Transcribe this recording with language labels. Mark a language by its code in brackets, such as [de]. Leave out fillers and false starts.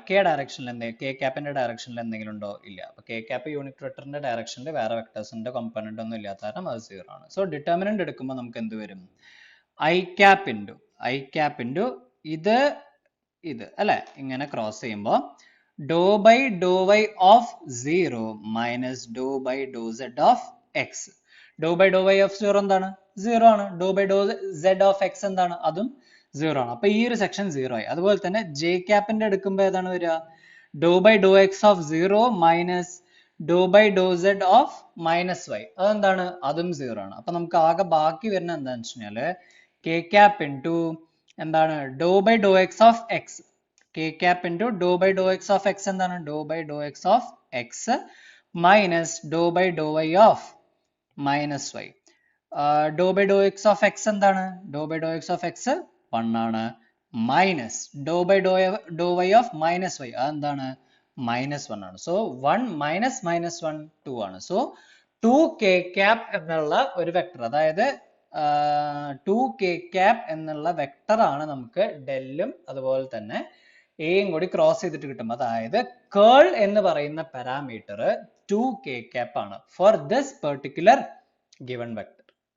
[ml] K ഡയറക്ഷനിൽ K ക്യാപ്പിന്റെ ഡയറക്ഷനിൽ എന്തെങ്കിലും ഉണ്ടോ? ഇല്ല. അപ്പൊ കെ ക്യാപ്പ് യൂണിറ്റ് വെക്ടറിന്റെ ഡയറക്ഷനിൽ വേറെ വെക്ടേഴ്സിന്റെ കോമ്പണന്റ് ഒന്നും ഇല്ലാത്ത കാരണം അത് 0 ആണ്. സോ ഡിറ്റർമിനന്റ് എടുക്കുമ്പോൾ നമുക്ക് എന്ത് വരും? ഐ ക്യാപ്പ് ഇൻറ്റു ഇത് അല്ലെ, ഇങ്ങനെ ക്രോസ് ചെയ്യുമ്പോൾ [en] dou by dou y of 0 minus dou by dou z of x. Dou by dou y of 0 [ml] എന്താണ്? 0 ആണ്. [en] Dou by dou z of x എന്താണ്? [ml] അതും 0 ആണ്. അപ്പൊ ഈ ഒരു സെക്ഷൻ 0 ആയി. അതുപോലെ തന്നെ j ക്യാപ്പിന്റെ എടുക്കുമ്പോൾ ഏതാണ് വരിക? [en] Dou by dou x of 0 minus dou by dou z of minus y. [ml] അതെന്താണ്? അതും 0 ആണ്. അപ്പൊ നമുക്ക് ആകെ ബാക്കി വരുന്ന എന്താണെന്ന് വെച്ച് കഴിഞ്ഞാല് k cap into എന്താണ്? [en] Dou by dou x of x. K cap into dou by dou x of x എന്താണ്? Dou by dou x of x minus dou by dou y of minus y. Dou by dou x of x എന്താണ്? Dou by dou x of x 1 ആണ്. Minus dou by dou y of minus y. അതെന്താണ്? Minus 1 ആണ്. So 1 minus minus 1 2 ആണ്. [ml] So 2k cap എന്നുള്ള ഒരു vector, അതായത് 2k cap എന്നുള്ള vector ആണ് നമുക്ക് ഡെല്ലും അതുപോലെ തന്നെ എയും കൂടി ക്രോസ് ചെയ്തിട്ട് കിട്ടും. അതായത് കേൾ എന്ന് പറയുന്ന പാരാമീറ്റർ 2k cap ആണ് [en] For this particular given vector.